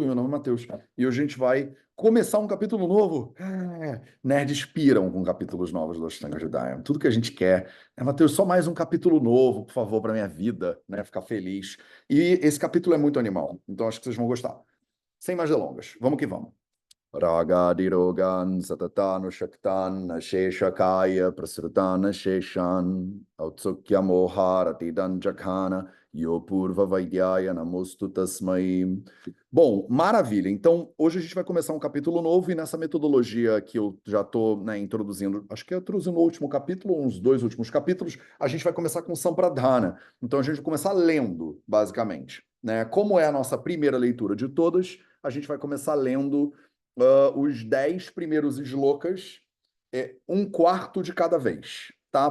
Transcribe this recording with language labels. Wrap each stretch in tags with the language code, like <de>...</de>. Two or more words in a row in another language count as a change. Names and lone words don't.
<pt>Meu nome é Matheus e hoje a gente vai começar um capítulo novo. Nerds piram com capítulos novos do Ashtanga Hridayam. Tudo que a gente quer é, Matheus, só mais um capítulo novo, por favor, para minha vida, né? Ficar feliz. E esse capítulo é muito animal, então acho que vocês vão gostar. Sem mais delongas, vamos que vamos.</pt> <sa>रागादिरोगान् सततानुषक्तान् अशेषकाय प्रसृतान् शेषान् औत्सुक्य मोहारतिदान् जघान योऽपूर्व वैद्याय नमोऽस्तु तस्मै.</sa> <pt>Bom, maravilha. Então, hoje a gente vai começar um capítulo novo e nessa metodologia que eu já estou, introduzindo, acho que eu introduzi no último capítulo, uns dois últimos capítulos, a gente vai começar com Sampradhana. Então, a gente vai começar lendo, basicamente, né? Como é a nossa primeira leitura de todas, a gente vai começar lendo os 10 primeiros slokas, um quarto de cada vez, tá?</pt>